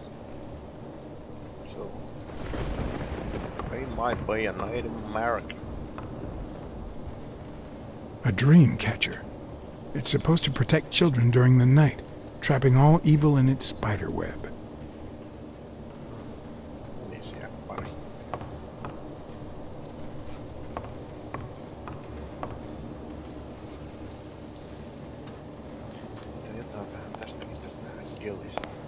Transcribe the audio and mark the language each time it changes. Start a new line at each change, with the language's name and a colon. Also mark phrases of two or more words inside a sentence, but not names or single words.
English: So, they might be a Native American. A dream catcher. It's supposed to protect children during the night, trapping all evil in its spider web.
Finnish: Niin siellä pari. Jotain vähän tästä nähdään kelistä.